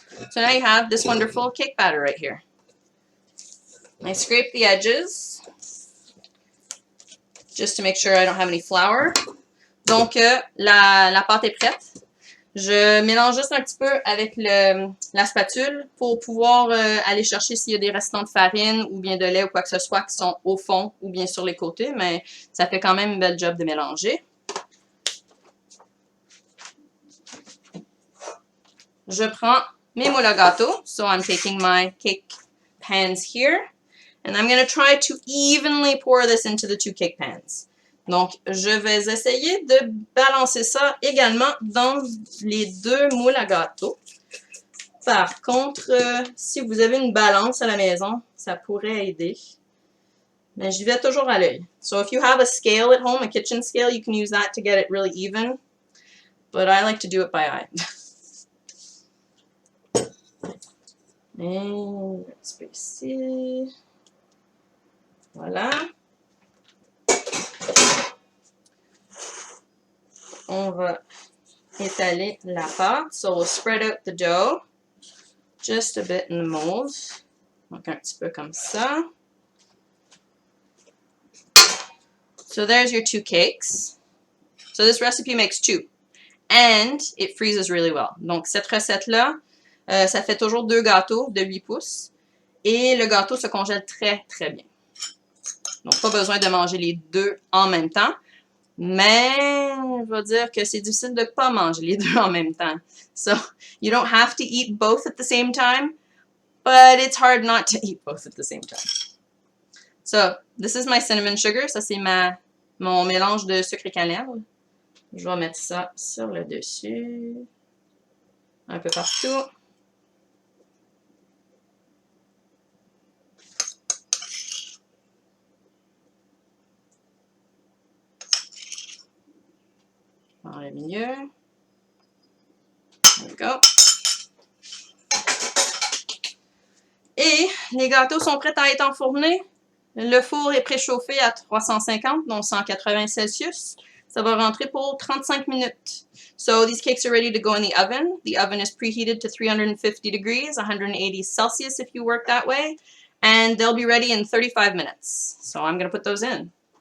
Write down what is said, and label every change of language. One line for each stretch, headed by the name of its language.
English: So now you have this wonderful cake batter right here. I scrape the edges just to make sure I don't have any flour.
French: Donc, la pâte est prête. Je mélange juste un petit peu avec la spatule pour pouvoir aller chercher s'il y a des restants de farine ou bien de lait ou quoi que ce soit qui sont au fond ou bien sur les côtés, mais ça fait quand même une belle job de mélanger. Je prends mes moules à gâteau.
English: So I'm taking my cake pans here. And I'm going to try to evenly pour this into the 2 cake pans.
French: Donc, je vais essayer de balancer ça également dans les 2 moules à gâteau. Par contre, si vous avez une balance à la maison, ça pourrait aider. Mais j'y vais toujours à l'œil.
English: So if you have a scale at home, a kitchen scale, you can use that to get it really even. But I like to do it by eye.
French: Et un petit peu ici. Voilà. On va étaler la pâte.
English: So we'll spread out the dough just a bit in the mold.
French: Donc un petit peu comme ça.
English: So there's your 2 cakes. So this recipe makes 2. And it freezes really well.
French: Donc cette recette-là, ça fait toujours 2 gâteaux de 8 pouces. Et le gâteau se congèle très, très bien. Donc pas besoin de manger les 2 en même temps. Mais je vais dire que c'est difficile de ne pas manger les 2 en même temps.
English: So you don't have to eat both at the same time. But it's hard not to eat both at the same time. So, this is my cinnamon sugar.
French: Ça, c'est mon mélange de sucre et cannelle. Je vais mettre ça sur le dessus. Un peu partout. Dans le milieu.
English: There we go.
French: Et les gâteaux sont prêts à être enfournés. Le four est préchauffé à 350, donc 180 Celsius. Ça va rentrer pour 35 minutes.
English: So these cakes are ready to go in the oven. The oven is preheated to 350 degrees, 180 Celsius if you work that way. And they'll be ready in 35 minutes. So I'm going to put those in.